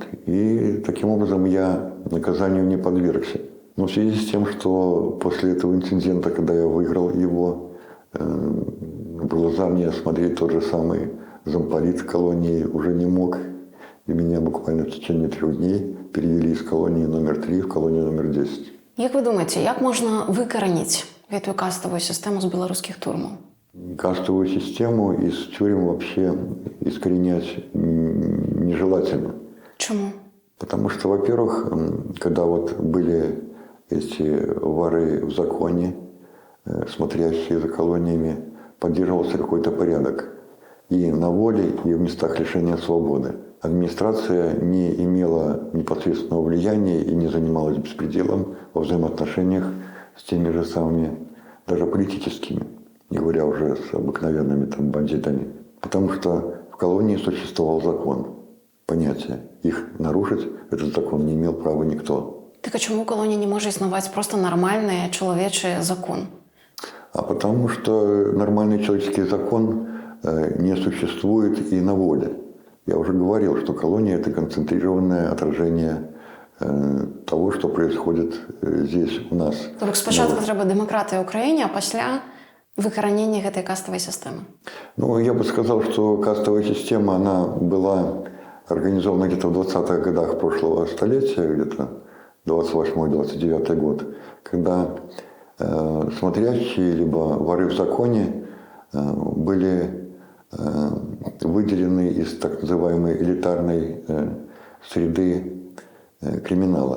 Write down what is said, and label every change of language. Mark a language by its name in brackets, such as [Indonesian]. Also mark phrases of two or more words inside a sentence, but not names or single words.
[Russian] И таким образом я наказанию не подвергся. Но в связи с тем, что после этого инцидента, когда я выиграл его, в глаза мне смотреть тот же самый замполит колонии уже не мог. И меня буквально в течение 3 дней перевели из колонии номер 3 в колонию номер 10. [Ukrainian] Як ви думаєте, як можна викоренити [Russian] эту кастовую систему [Ukrainian] з білоруських турмов? [Russian] Кастовую систему из тюрем вообще искоренять нежелательно. [Ukrainian] Чому? [Russian] Потому что, во-первых, когда вот были эти воры в законе, смотрящие за колониями, поддерживался какой-то порядок и на воле, и в местах лишения свободы. Администрация не имела непосредственного влияния и не занималась беспределом во взаимоотношениях с теми же самыми, даже политическими, не говоря уже с обыкновенными там бандитами. Потому что в колонии существовал закон, понятие. Их нарушить этот закон не имел права никто. [Ukrainian] Так а чому в колонії не може існувати просто нормальний чоловічий закон? [Russian] А потому что нормальный человеческий закон не существует и на воле. Я уже говорил, что колония – это концентрированное отражение того, что происходит здесь у нас. [Ukrainian] Тобто спочатку треба демократія в Україні, а після викоренення [Russian] этой кастовой системы. Ну, я бы сказал, что кастовая система, она была организована где-то в 20-х годах прошлого столетия, где-то 28-29 год, когда смотрящие, либо воры в законе были выделены из так называемой элитарной среды криминала.